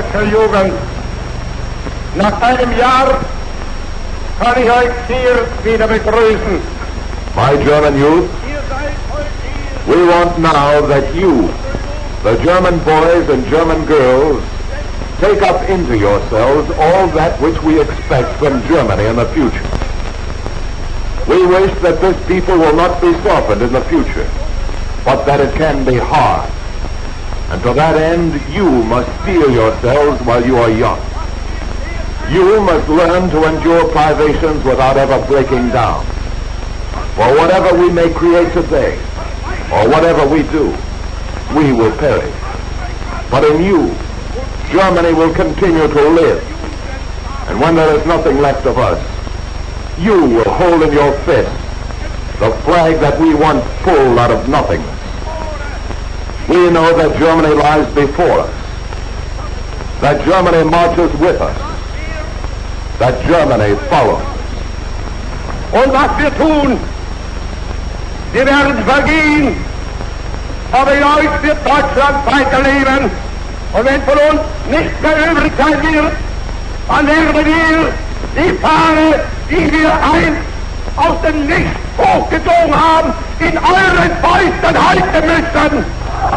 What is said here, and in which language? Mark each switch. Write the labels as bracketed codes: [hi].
[de] Jugend. Nach einem Jahr kann ich euch hier wieder begrüßen. [en] My German youth, we want now that you, the German boys and German girls, take up into yourselves all that which we expect from Germany in the future. We wish that this people will not be softened in the future, but that it can be hard. And to that end, you must steel yourselves while you are young. You must learn to endure privations without ever breaking down. For whatever we may create today, or whatever we do, we will perish. But in you, Germany will continue to live. And when there is nothing left of us, you will hold in your fist the flag that we once pulled out of nothingness. We know that Germany lies before us, that Germany marches with us, that Germany follows. [de] Und was wir tun, wir werden vergehen, aber in euch wird Deutschland weiterleben. Und wenn von uns nichts mehr übrig sein wird, dann werden wir die Fahne, die wir einst aus dem Nichts hochgezogen haben, in euren Fäusten halten müssen.